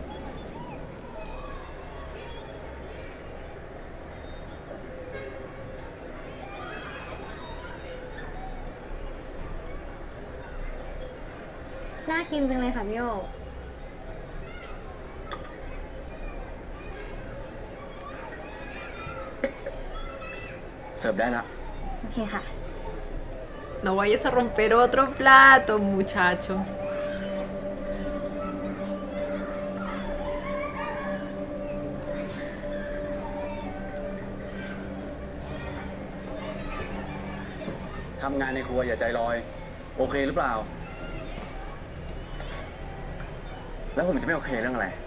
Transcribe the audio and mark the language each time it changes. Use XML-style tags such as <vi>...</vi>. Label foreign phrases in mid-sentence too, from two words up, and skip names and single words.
<th>น่ากินจังเลยค่ะพี่โอ เสิร์ฟได้ละ โอเคค่ะ</th> <es>No vayas a romper otro plato, muchacho.</es> <th>ทำงานในครัวอย่าใจลอย โอเคหรือเปล่า แล้วผมจะไม่โอเคเรื่องอะไร</th>